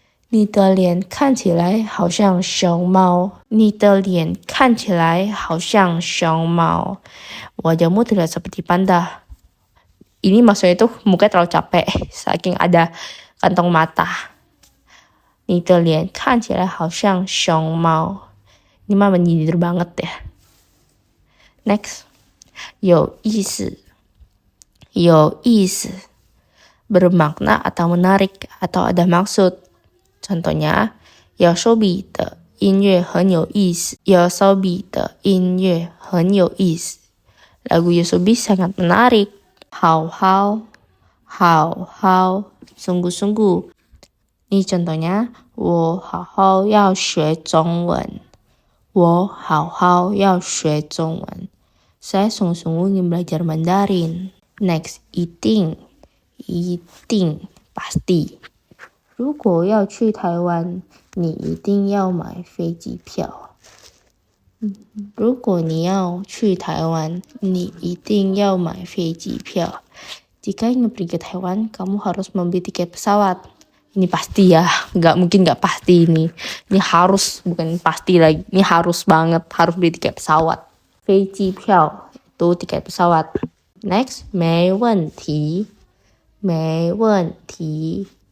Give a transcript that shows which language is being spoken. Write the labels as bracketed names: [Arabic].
[Chinese] 你的脸看起来好像熊猫. 你的脸看起来好像熊猫. [Indonesian] Wajahmu terlihat seperti panda. Ini maksudnya tuh mukanya terlalu capek saking ada kantong mata. [Chinese] 你的脸看起来好像熊猫. [Indonesian] Ini mah menyindir banget ya. Next, [Chinese] 有意思，有意思 [Indonesian] bermakna atau menarik atau ada maksud. [Chinese] Contohnya, 有手比的音乐很有意思，有手比的音乐很有意思。 [Indonesian] Lagu Yosobi sangat menarik. [Chinese] 好好，好好， [Indonesian] sungguh-sungguh. Ini contohnya, [Chinese] 我好好要学中文。我好好要学中文。 [Indonesian] Saya sungguh-sungguh ingin belajar Mandarin. Next, [Chinese] 一定，一定， [Indonesian] pasti. [Chinese] 如果要去台湾，你一定要买飞机票。如果你要去台湾，你一定要买飞机票。 [Indonesian] Jika ingin pergi ke Taiwan, kamu harus membeli tiket pesawat. Ini pasti ya, mungkin nggak pasti ini. Ini harus, bukan pasti lagi. Ini harus banget, harus beli tiket pesawat. 飞机票 itu tiket pesawat. [Chinese] Next, 没问题，没问题。